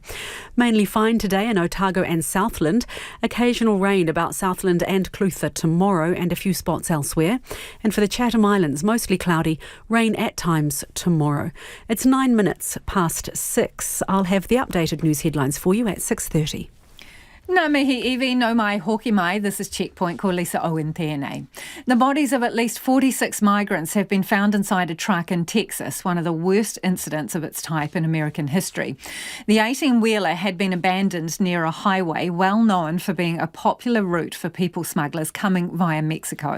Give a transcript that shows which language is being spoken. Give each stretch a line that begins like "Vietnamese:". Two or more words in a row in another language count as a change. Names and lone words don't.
English: Mainly fine today in Otago and Southland. Occasional rain about Southland and Clutha tomorrow and a few spots elsewhere. And for the Chatham Islands, mostly cloudy, rain at times tomorrow. It's 9 minutes past 6. I'll have the updated news headlines for you at 6:30.
Māori: Nā mihi iwi, no mai hoki mai.
English: This is Checkpoint,
Māori: ko Lisa Owen tēnei.
English: The bodies of at least 46 migrants have been found inside a truck in Texas, one of the worst incidents of its type in American history. The 18-wheeler had been abandoned near a highway well known for being a popular route for people smugglers coming via Mexico.